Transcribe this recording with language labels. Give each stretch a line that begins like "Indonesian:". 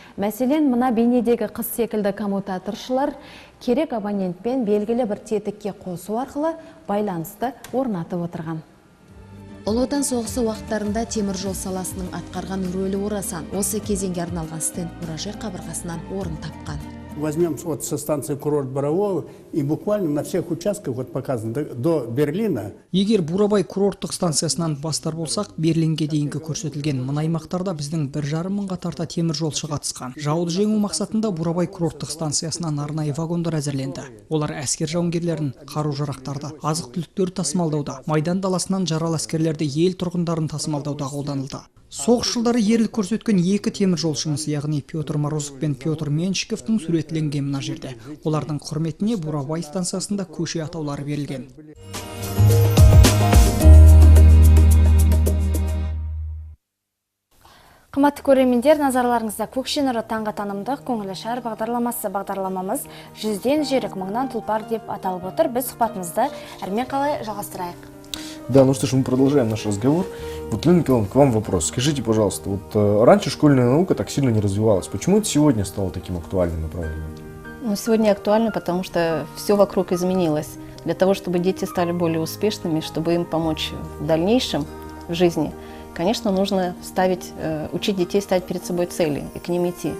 Kazakh: Мәселен, мына бейнедегі қыз секілді коммутаторшылар керек абонентпен белгілі бір тетікке қосу арқылы байланысты орнатып отырған. Ұлы Отан соғысы уақыттарында темір жол саласының атқарған рөлі орасан. Осы кезеңге арналған стенд мұражай қабырғасынан орын тапқан.
Russian: Возьмем вот со станции Курорт Борового и буквально на всех участках вот показано до Берлина.
Kazakh: Егер Бурабай курорттық станциясынан бастар болсақ, Берлинге дейінгі көрсетілген мына аймақтарда біздің 1,5 мыңға тарта темір жолшы қатысқан. Жауды жеңу мақсатында Бурабай курорттық станциясынан арнайы вагондар әзірленді. Олар әскер жауынгерлерін, қару-жарақтарды, азық-түліктерді тасымалдауда, майдан даласынан жаралы әскерлерді ел тұрғындарын тасымалдауда қолданылды. Соғыс жылдары ерлік көрсеткен 2 темір жолшымыз, яғни Петр Морозов пен Петр Меншиковтың суретленген мына жерде. Олардың құрметіне Бурабай станциясында көше атаулары берілген. Қымбатты көрермендер, назарларыңызда Көкше нұры таңғы танымдық көңілі шар бағдарламамыз 100-ден жүйрік, 1000-нан тұлпар деп аталып отыр. Біз сұхбатымызды әрмен қалай жалғастырайық.
Russian: Да, ну что ж, мы продолжаем наш разговор. Вот, Лена Николаевна, к вам вопрос. Скажите, пожалуйста, вот раньше школьная наука так сильно не развивалась. Почему это сегодня стало таким актуальным направлением? Ну, сегодня актуально, потому что все вокруг изменилось. Для того, чтобы дети стали более успешными, чтобы им помочь в дальнейшем в жизни, конечно, нужно учить детей ставить перед собой цели и к ним идти.